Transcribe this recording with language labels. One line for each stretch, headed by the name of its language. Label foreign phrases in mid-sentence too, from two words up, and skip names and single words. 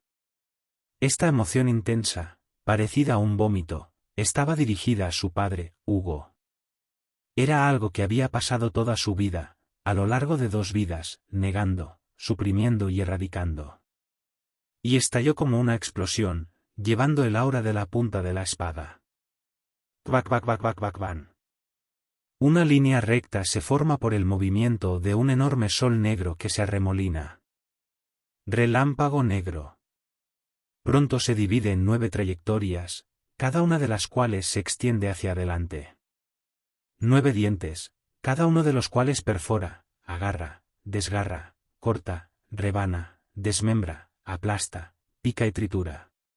Spanish: Esta emoción intensa, parecida a un vómito, estaba dirigida a su padre, Hugo. Era algo que había pasado toda su vida, a lo largo de 2 vidas, negando, suprimiendo y erradicando. Y estalló como una explosión, llevando el aura de la punta de la espada. Bak bak bak bak bak ban. Una línea recta se forma por el movimiento de un enorme sol negro que se arremolina. Relámpago negro. Pronto se divide en 9 trayectorias, cada una de las cuales se extiende hacia adelante. 9 dientes, cada uno de los cuales perfora, agarra, desgarra, corta, rebana, desmembra, aplasta, pica y tritura.